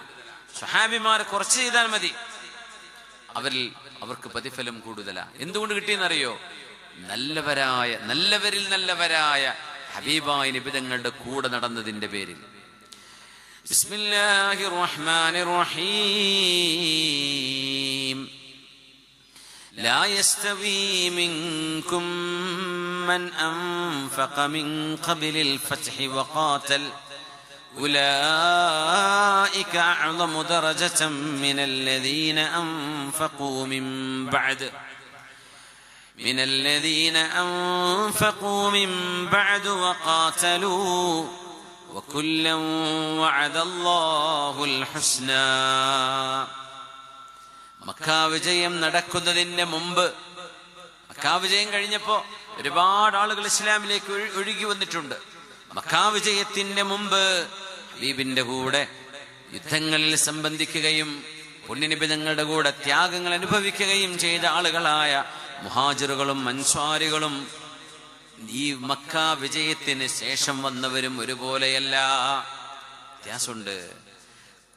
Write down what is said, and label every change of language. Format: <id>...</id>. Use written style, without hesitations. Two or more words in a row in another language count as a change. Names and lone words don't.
<ml>സ്വഹാബിമാർ കുറച്ച് ചെയ്താൽ മതി, അവർക്ക് പ്രതിഫലം കൂടുതലാണ്. എന്തുകൊണ്ട് കിട്ടിയെന്നറിയോ? നല്ലവരിൽ നല്ലവരായ ഹബീബായ നബി തങ്ങളുടെ കൂടെ നടന്നതിന്റെ പേരിൽ.</ml> <ar>بسم الله الرحمن الرحيم. لا يستوي منكم من أنفق من قبل الفتح وقاتل أولئك أعظم درجة من الذين أنفقوا من بعد وقاتلوا وكلا وعد الله الحسنى.</ar> <ml>മക്കാവിജയം നടക്കുന്നതിന് മുമ്പ്, മക്കാവിജയം കഴിഞ്ഞപ്പോ ഒരുപാട് ആളുകൾ ഇസ്ലാമിലേക്ക് ഒഴുകി വന്നിട്ടുണ്ട്. മക്കാവിജയത്തിന്റെ മുമ്പ് ഹബീബിന്റെ കൂടെ യുദ്ധങ്ങളിൽ സംബന്ധിക്കുകയും പുണ്യനബി തങ്ങളുടെ കൂടെ ത്യാഗങ്ങൾ അനുഭവിക്കുകയും ചെയ്ത ആളുകളായ മുഹാജിറുകളും അൻസ്വാരികളും ഈ മക്ക വിജയത്തിന് ശേഷം വന്നവരും ഒരുപോലെയല്ല, വ്യത്യാസമുണ്ട്.</ml>